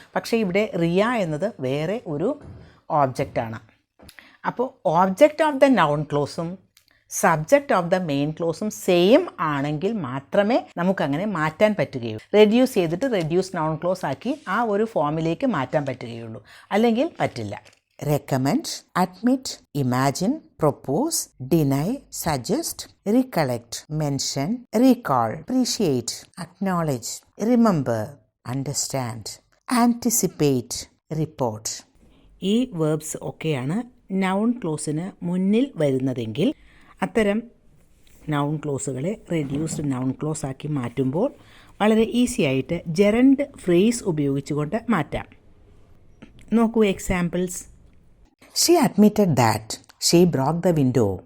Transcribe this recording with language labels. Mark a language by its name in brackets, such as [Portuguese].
[Malayalam] പക്ഷേ ഇവിടെ റിയ എന്നത് വേറെ ഒരു ഓബ്ജക്റ്റാണ്. അപ്പോൾ object of the noun ക്ലോസും subject of the main ക്ലോസും same ആണെങ്കിൽ മാത്രമേ നമുക്കങ്ങനെ മാറ്റാൻ പറ്റുകയുള്ളൂ. റെഡ്യൂസ് ചെയ്തിട്ട് റെഡ്യൂസ് നൗൺ ക്ലോസ് ആക്കി ആ ഒരു ഫോമിലേക്ക് മാറ്റാൻ പറ്റുകയുള്ളൂ, അല്ലെങ്കിൽ പറ്റില്ല. [English] recommend, admit, imagine, propose, deny, suggest, recollect, mention, recall, appreciate, acknowledge, remember, understand, anticipate, report. [Malayalam] ഈ വേർബ്സ് ഒക്കെയാണ് നൗൺ ക്ലോസിന് മുന്നിൽ വരുന്നതെങ്കിൽ അത്തരം നൗൺ ക്ലോസുകളെ റെഡ്യൂസ്ഡ് നൗൺ ക്ലോസ് ആക്കി മാറ്റുമ്പോൾ വളരെ ഈസി ആയിട്ട് ജെറൻഡ് ഫ്രേസ് ഉപയോഗിച്ചുകൊണ്ട് മാറ്റാം. [English] നോക്കൂ examples. She admitted that she broke the window.